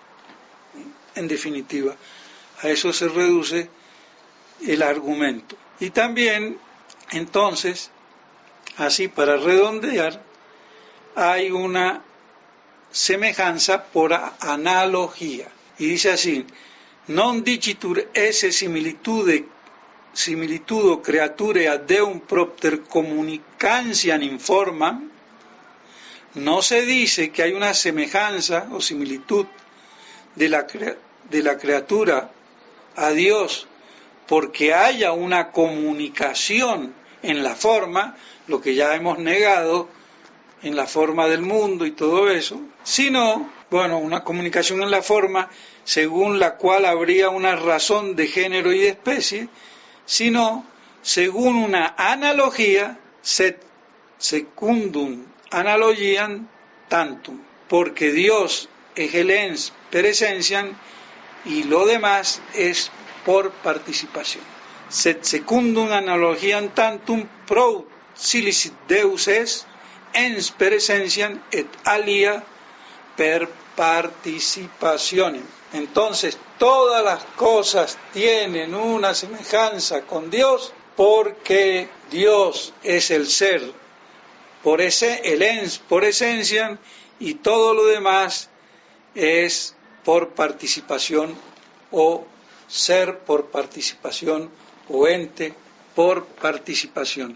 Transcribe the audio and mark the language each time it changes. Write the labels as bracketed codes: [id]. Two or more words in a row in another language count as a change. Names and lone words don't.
[es] En definitiva, a eso se reduce el argumento. Y también, entonces, así para redondear, hay una semejanza por analogía. Y dice así: [la] non dicitur esse similitudo creature ad Deum propter communicantiam in formam. [es] No se dice que hay una semejanza o similitud de la criatura a Dios porque haya una comunicación en la forma, lo que ya hemos negado en la forma del mundo y todo eso, sino, una comunicación en la forma según la cual habría una razón de género y de especie, sino según una analogía, [la] sed secundum analogiam tantum, [es] porque Dios es el [la] ens per essentiam [es] y lo demás es por participación. [la] Sed secundum analogiam tantum pro silicit Deus es ens per essentiam et alia per participationem. [es] Entonces todas las cosas tienen una semejanza con Dios porque Dios es el ser, el ens por esencia, y todo lo demás es por participación o ser por participación o ente por participación.